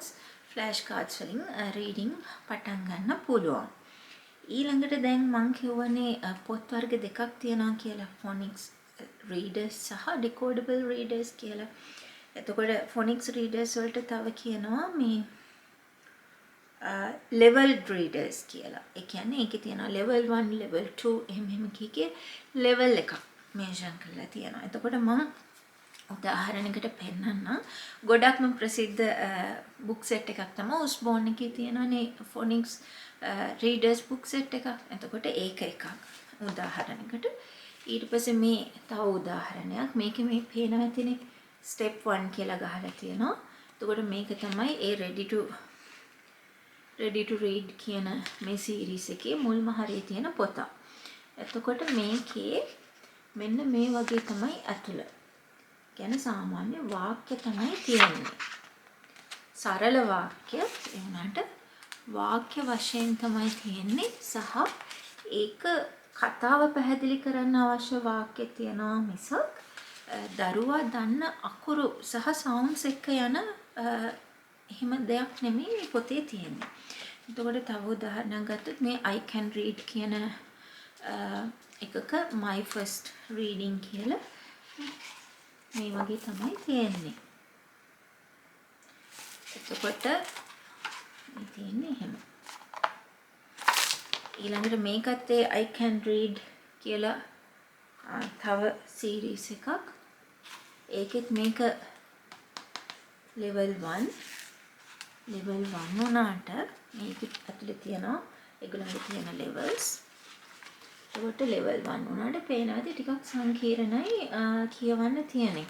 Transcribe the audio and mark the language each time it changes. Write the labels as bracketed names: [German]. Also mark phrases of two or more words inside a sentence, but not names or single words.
[English] flash cards [Sinhala] වලින් රීඩින් පටන් ගන්න පුළුවන්. ඊළඟට දැන් මං කියවනේ පොත් වර්ග දෙකක් තියෙනවා කියලා. [English] phonics readers [Sinhala] සහ [English] decodable readers [Sinhala] කියලා. එතකොට [English] phonics readers [Sinhala] වලට තව කියනවා මේ [English] leveled readers [Sinhala] කියලා. ඒ කියන්නේ ඒකේ තියෙනවා level 1 level 2 එහෙම කීකේ level එකක් මෙන්ෂන් කරලා තියෙනවා. එතකොට මම උදාහරණයකට පෙන්නන්නම්. ගොඩක්ම ප්‍රසිද්ධ බුක් සෙට් එකක් තමයි උස්බෝන් එකේ තියෙනනේ [English] phonics readers book set [Sinhala] එක. එතකොට ඒක එකක්. උදාහරණයකට. ඊට පස්සේ මේ තව උදාහරණයක්. මේකේ මේ පේනවා ඇතිනේ step 1 කියලා ගහලා තියෙනවා. එතකොට මේක තමයි ඒ [English] ready to read [Sinhala] කියන මේ සීරීස් එකේ මුල්ම හරිය තියෙන පොත. එතකොට මේකේ මෙන්න මේ වගේ තමයි ඇතුළ. කියන්නේ සාමාන්‍ය වාක්‍ය තමයි තියෙන්නේ. සරල වාක්‍ය ඒ වුණාට වාක්‍ය වශයෙන් තමයි තියෙන්නේ සහ ඒක කතාව පැහැදිලි කරන්න අවශ්‍ය වාක්‍ය තියනවා මිසක් දරුවා දන්න අකුරු සහ සවුන්ඩ්ස් එක්ක යන එහෙම දෙයක් නෙමෙයි මේ පොතේ තියෙන්නේ. එතකොට තව උදාහරණයක් ගත්තොත් මේ [English] I can read [Sinhala] කියන එකක [English] my first reading [Sinhala] කියලා මේ වගේ තමයි තියෙන්නේ. එතකොට මේ තියෙන්නේ එහෙම. ඊළඟට මේකත් ඒ [English] I can read [Sinhala] කියලා තව සීරීස් එකක්. ඒකෙත් මේක level 1 වුණාට මේක ඇතුලේ තියෙනවා ඒගොල්ලන්ගේ තියෙන levels. ඒකට level 1 වුණාට පේනවාද ටිකක් සංකීර්ණයි කියවන්න තියෙන එක.